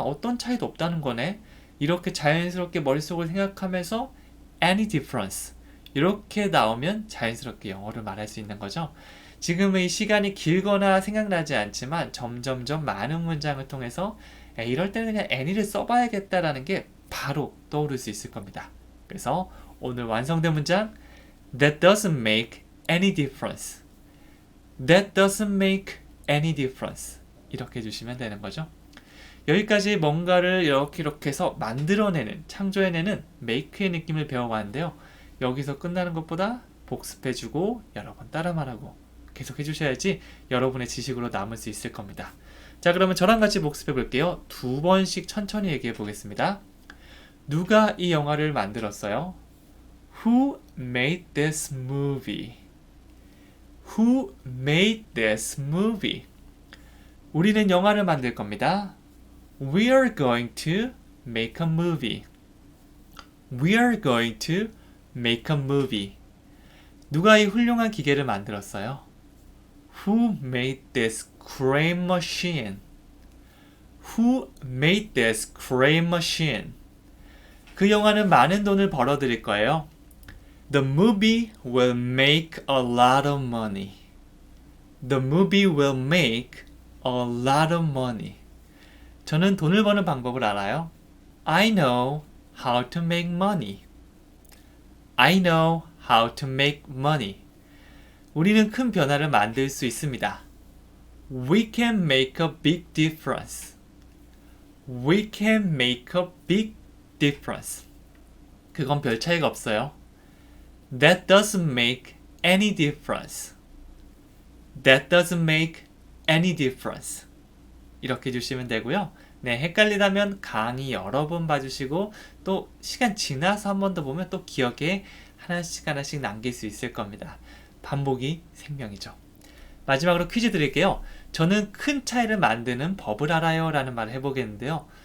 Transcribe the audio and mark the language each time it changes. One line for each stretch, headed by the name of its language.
Korean: 어떤 차이도 없다는 거네. 이렇게 자연스럽게 머릿속을 생각하면서
English: any difference
Korean: 이렇게 나오면 자연스럽게 영어를 말할 수 있는 거죠. 지금의 시간이 길거나 생각나지 않지만 점점점 많은 문장을 통해서 이럴 때는 그냥 any를 써봐야겠다라는 게 바로 떠오를 수 있을 겁니다. 그래서 오늘 완성된 문장
English: That doesn't make any difference.
Korean: That doesn't make any difference. 이렇게 해주시면 되는 거죠. 여기까지 뭔가를 이렇게 해서 만들어내는, 창조해내는 make의 느낌을 배워봤는데요. 여기서 끝나는 것보다 복습해주고 여러 번 따라 말하고 계속 해주셔야지 여러분의 지식으로 남을 수 있을 겁니다. 자, 그러면 저랑 같이 복습해 볼게요. 2번씩 천천히 얘기해 보겠습니다. 누가 이 영화를 만들었어요?
English: Who made this movie? Who made this movie?
Korean: 우리는 영화를 만들 겁니다.
English: We are going to make a movie. We are going to make a movie.
Korean: 누가 이 훌륭한 기계를 만들었어요?
English: Who made this great machine? Who made this great machine?
Korean: 그 영화는 많은 돈을 벌어들일 거예요.
English: The movie will make a lot of money. The movie will make a lot of money.
Korean: 저는 돈을 버는 방법을 알아요.
English: I know how to make money. I know how to make money.
Korean: 우리는 큰 변화를 만들 수 있습니다.
English: We can make a big difference. We can make a big difference.
Korean: 그건 별 차이가 없어요.
English: That doesn't make any difference. That doesn't make any difference.
Korean: 이렇게 해주시면 되고요. 네, 헷갈리다면 강의 여러 번 봐주시고 또 시간 지나서 한 번 더 보면 또 기억에 하나씩 남길 수 있을 겁니다. 반복이 생명이죠. 마지막으로 퀴즈 드릴게요. 저는 큰 차이를 만드는 법을 알아요 라는 말을 해보겠는데요.